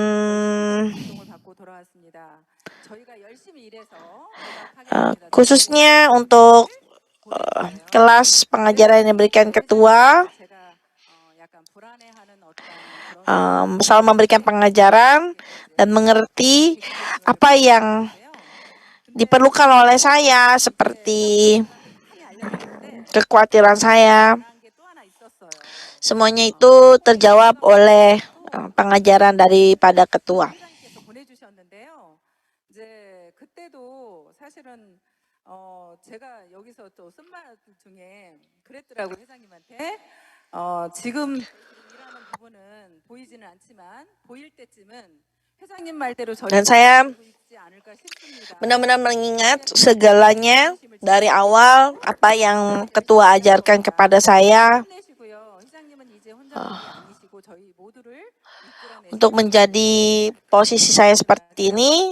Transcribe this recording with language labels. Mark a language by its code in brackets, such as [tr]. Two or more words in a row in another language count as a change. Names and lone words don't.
[id] khususnya untuk kelas pengajaran yang diberikan ketua, selalu memberikan pengajaran dan mengerti apa yang diperlukan oleh saya, seperti kekhawatiran saya. Semuanya itu terjawab oleh pengajaran daripada ketua. [ko] 그때도 사실은 제가 여기서 또 쓴 말 중에 그랬더라고요, 회장님한테. 지금 일하는 부분은 보이지는 않지만 보일 때쯤은 회장님 말대로 [id] Dan saya benar-benar mengingat segalanya dari awal apa yang ketua ajarkan kepada saya untuk menjadi posisi saya seperti ini.